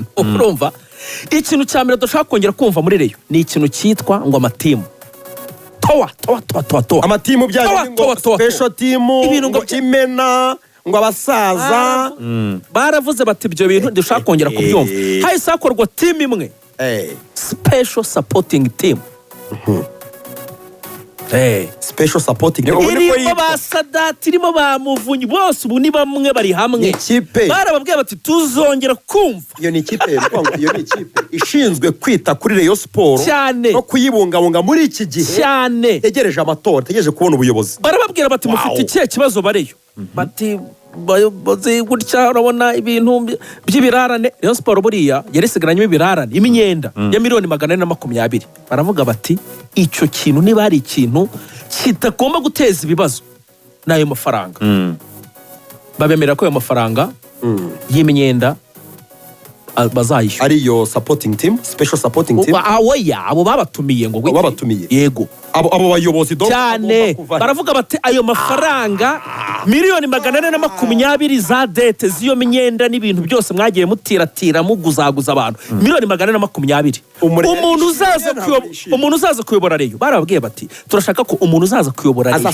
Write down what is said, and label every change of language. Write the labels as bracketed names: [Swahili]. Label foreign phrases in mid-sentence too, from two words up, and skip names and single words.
[Kinyarwanda] Urumva ikintu cya mbere dushaka kongera kumva muri Rayon ni ikintu cyitwa ngo amatimu. Towa amatimu byanyu ngo [English] special team, [Kinyarwanda] ngo imena, ngo abasaza. Baravuze bati ibyo bintu dushaka kongera kubyumva. Hahise hakorwa team imwe, [English] special supporting team. special supporting team [Kinyarwanda] irimo ba Sadati irimo ba Muvunyi bose ubu ni bamwe bari hamwe barababwiye bati tuzongera kumva iyo ni ikipe ishinzwe kwita kuri Rayon Sport no kuyibungabunga muri iki gihe cyane tegereje amatora tegereje kubona ubuyobozi barababwira bati mufite ikihe kibazo bareyo bati bazi gutya urabona ibintu by'ibirarane Rayon Sport buriya yarisigaranye ibirarane imyenda ya miliyoni 420 baravuga bati icyo kintu niba hari ikintu kitagomba guteza ibibazo nayo mafaranga babemera ko ayo mafaranga y'imyenda bazayishyura [English] ariyo supporting team special supporting team [Kinyarwanda] abo babatumiye ngo yego abo bayobozi cyane baravuga bati ayo mafaranga miliyoni 420 za dete z'iyo myenda n'ibintu byose mwagiye mutiratira muguzaguza abantu miliyoni 420 umuntu uzaza kuyobora Rayon barababwiye bati turashaka ko umuntu uzaza kuyobora Rayon